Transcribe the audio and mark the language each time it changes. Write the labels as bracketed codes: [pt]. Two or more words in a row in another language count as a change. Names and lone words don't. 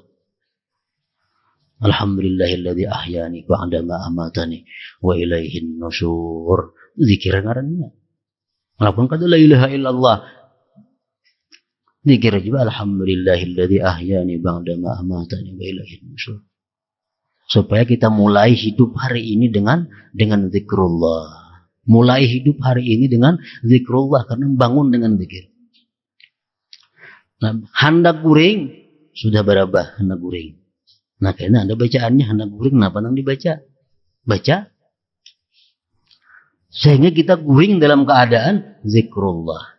[ar] الحمد لله الذي أحيانا بعد ما أماتنا وإليه النشور. [bjn] Zikir ngarannya. [id] Walaupun kata [ar] لا إله إلا الله. [id] Zikir juga [ar] الحمد لله الذي أحيانا بعد ما أماتنا وإليه النشور. [id] Supaya kita mulai hidup hari ini dengan zikrullah. Mulai hidup hari ini dengan zikrullah karena bangun dengan zikir. [bjn] Nah, hendak guring sudah berapa hendak guring. Nah, kayaknya ada bacaannya hendak guring, kenapa nang dibaca? [id] Baca. [bjn] Sehingga kita guring dalam keadaan zikrullah.